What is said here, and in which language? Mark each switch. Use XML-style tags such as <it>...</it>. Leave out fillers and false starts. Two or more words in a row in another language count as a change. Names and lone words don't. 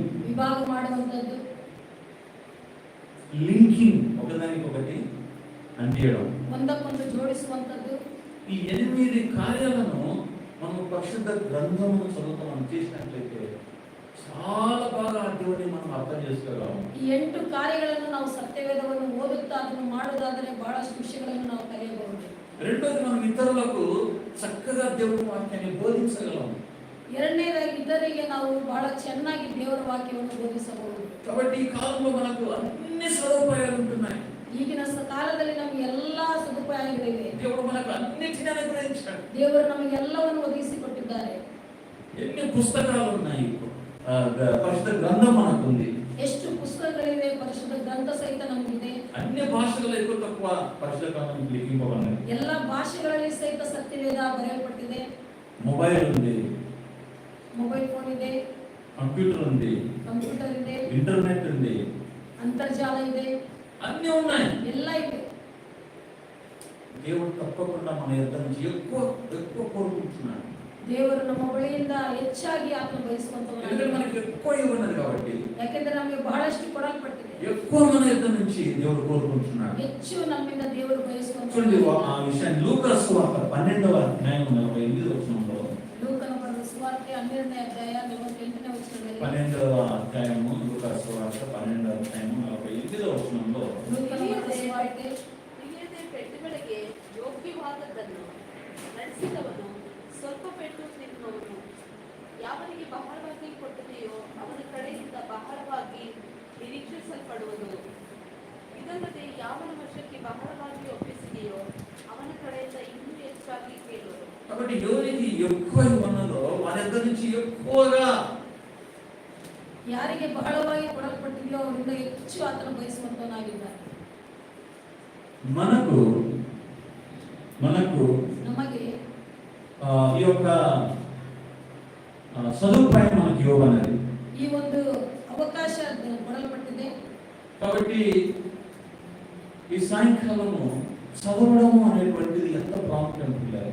<kn>ವಿಭಾಗ ಮಾಡುವಂಥದ್ದು,</kn> <te>లింకింగ్, ఒకదానికొకటి అంటియడం.</te> <kn>ಒಂದಕ್ಕೊಂದು ಜೋಡಿಸುವಂಥದ್ದು.</kn> <te>ఈ 8 కార్యాలను మనం పరిశుద్ధ గ్రంథమును చదువుతాం చేసినట్లయితే చాలా బాగా దేవుని మనం అర్థం చేసుకోగలం.</te> <kn>ಈ 8 ಕಾರ್ಯಗಳನ್ನು ನಾವು ಸತ್ಯವೇದವನ್ನು ಓದುತ್ತಾ ಅದನ್ನು ಮಾಡುವುದಾದರೆ ಬಹಳಷ್ಟು ವಿಷಯಗಳನ್ನು ನಾವು ಕಲಿಯಬಹುದು.</kn> <te>రెండోది మనం ఇతరులకు చక్కగా దేవుని వాక్యాన్ని బోధించగలం.</te> <kn>ಎರಡನೇದಾಗಿ ಇತರರಿಗೆ ನಾವು ಬಹಳ ಚೆನ್ನಾಗಿ ದೇವರ ವಾಕ್ಯವನ್ನು ಬೋಧಿಸಬಹುದು.</kn> <te>కాబట్టి ఈ కాలంలో మనకు అన్ని సదుపాయాలు ఉంటున్నాయి.</te> <kn>ಈಗಿನ ಕಾಲದಲ್ಲಿ ನಮಗೆ ಎಲ್ಲಾ ಸದುಪಾಯಗಳಿವೆ.</kn> <te>దేవుడు మనకు అన్నిటిని అనుగ్రహించాడు.</te> <kn>ದೇವರು ನಮಗೆ ಎಲ್ಲವನ್ನು ಒದಗಿಸಿಕೊಟ್ಟಿದ್ದಾರೆ.</kn> <te>ఎన్ని పుస్తకాలు ఉన్నాయి, పరిశుద్ధ గ్రంథం మనకుంది.</te> <kn>ಎಷ್ಟು ಪುಸ್ತಕಗಳಿವೆ, ಪರಿಶುದ್ಧ ಗ್ರಂಥ ಸಹಿತ ನಮಗಿದೆ.</kn> <te>అన్ని భాషలలో ఎక్కువ తక్కువ పరిశుద్ధ గ్రంథం లిఖింపబడినది.</te> <kn>ಎಲ್ಲ ಭಾಷೆಗಳಲ್ಲಿ ಸಹಿತ ಸತ್ಯವೇದ ಬರೆಯಲ್ಪಟ್ಟಿದೆ.</kn> <te>మొబైల్ ఉంది,</te> <kn>ಮೊಬೈಲ್ ಫೋನ್ ಇದೆ,</kn> <te>కంప్యూటర్ ఉంది,</te> <kn>ಕಂಪ್ಯೂಟರ್ ಇದೆ,</kn> <te>ఇంటర్నెట్ ఉంది,</te> <kn>ಅಂತರ್ಜಾಲ ಇದೆ,</kn> <te>అన్నీ ఉన్నాయి.</te> <kn>ಎಲ್ಲ ಇದೆ.</kn> <te>దేవుడు తప్పకుండా మన యొద్ద నుంచి ఎక్కువ కోరుకుంటున్నాడు.</te> <kn>ದೇವರು ನಮ್ಮ ಬಳಿಯಿಂದ ಹೆಚ್ಚಾಗಿ ಆತ್ಮ</kn> <te>ఎందుకంటే</te> <kn>ಬಯಸುವಂತವರಾಗಿದ್ದಾರೆ.</kn> <te>మనకి ఎక్కువ ఇవ్వనది కాబట్టి</te> <kn>ಯಾಕೆಂದ್ರೆ ನಮಗೆ ಬಹಳಷ್ಟು ಕೊಡಲ್ಪಟ್ಟಿದೆ.</kn> <te>ఎక్కువ మన యొద్ద నుంచి దేవుడు కోరుకుంటున్నాడు.</te> <kn>ಹೆಚ್ಚು ನಮ್ಮಿಂದ ದೇವರು</kn> <te>చూడండి</te> <kn>ಬಯಸುವಂತ</kn> <te>ఆ విషయాన్ని లూకాసు సువార్త 12వ అధ్యాయం 48వ వచనంలో,</te> <kn>ಲೂಕನ ಬರೆದ ಸುವಾರ್ತೆ 12ನೇ ಅಧ್ಯಾಯ 48ನೇ ವಚನದಲ್ಲಿ,</kn> <te>12వ అధ్యాయము లూకాసు సువార్త 12వ అధ్యాయం 48వ వచనంలో,</te> <kn>ಲೂಕನ ಬರೆದ ಸುವಾರ್ತೆ ಹಿರಿಯರ ಪೆಟ್ಟುಗಳಿಗೆ ಯೋಗ್ಯವಾದದ್ದನ್ನು ನಡೆಸಿದವನು ಸ್ವಲ್ಪ ಪೆಟ್ಟು ತಿನ್ನುವನು. ಯಾವನಿಗೆ ಬಹಳವಾಗಿ ಕೊಟ್ಟಿದೆಯೋ ಅವನ ಕಡೆಯಿಂದ ಬಹಳವಾಗಿ ನಿರೀಕ್ಷಿಸಲ್ಪಡುವುದು. ಇದಲ್ಲದೆ ಯಾವನ ವಶಕ್ಕೆ ಬಹಳವಾಗಿ ಒಪ್ಪಿಸಿದೆಯೋ ಅವನ ಕಡೆಯಿಂದ ಇನ್ನೂ ಹೆಚ್ಚಾಗಿ ಕೇಳುವುದು.</kn> <te>కాబట్టి ఎవరికి ఎక్కువ ఇవ్వనదో వారి దగ్గర నుంచి ఎక్కువగా,</te> <kn>ಯಾರಿಗೆ ಬಹಳವಾಗಿ ಕೊಡಲ್ಪಟ್ಟಿದೆಯೋ ಅವರಿಂದ ಹೆಚ್ಚು ಆತನ ಬಯಸುವಂತವನಾಗಿದ್ದಾನೆ.</kn> <te>మనకు</te> <kn>ನಮಗೆ</kn> <te>ఈ యొక్క సదుపాయం మనకి ఇవ్వనది.</te> <kn>ಈ ಒಂದು ಅವಕಾಶ ಕೊಡಲ್ಪಟ್ಟಿದೆ.</kn> <te>కాబట్టి ఈ సాయంకాలము చదవడము అనేటువంటిది ఎంత ప్రాముఖ్యం పిల్లలు.</te>